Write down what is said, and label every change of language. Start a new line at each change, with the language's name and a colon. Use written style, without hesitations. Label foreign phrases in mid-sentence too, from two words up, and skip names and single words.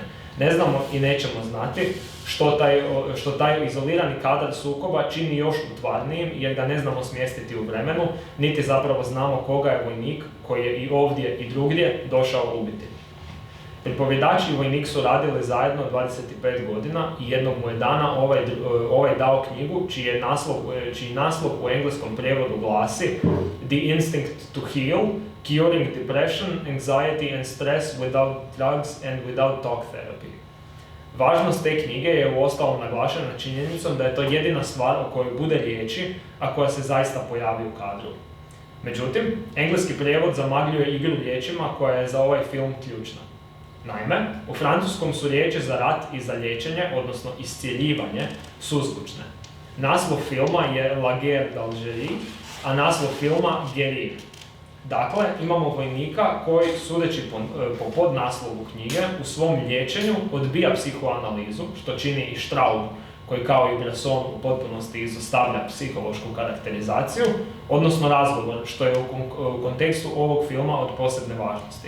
Croatian: Ne znamo i nećemo znati što taj izolirani kadar sukoba čini još utvarnijim jer ga ne znamo smjestiti u vremenu, niti zapravo znamo koga je vojnik koji je i ovdje i drugdje došao ubiti. Pripovjedač i vojnik su radili zajedno 25 godina i jednog mu je dana ovaj dao knjigu čiji naslov u engleskom prijevodu glasi The Instinct to Heal, Curing Depression, Anxiety and Stress Without Drugs and Without Talk Therapy. Važnost te knjige je uostalom naglašena činjenicom da je to jedina stvar o kojoj bude riječi, a koja se zaista pojavi u kadru. Međutim, engleski prijevod zamagljuje igru riječima koja je za ovaj film ključna. Naime, u francuskom su riječi za rat i za liječenje, odnosno iscjeljivanje, suzvučne. Naslov filma je La guerre d'Algérie, a naslov filma Guérir. Dakle, imamo vojnika koji, sudeći po podnaslovu knjige, u svom liječenju odbija psihoanalizu, što čini i Straub, koji kao i Bresson u potpunosti izostavlja psihološku karakterizaciju, odnosno razgovor, što je u kontekstu ovog filma od posebne važnosti.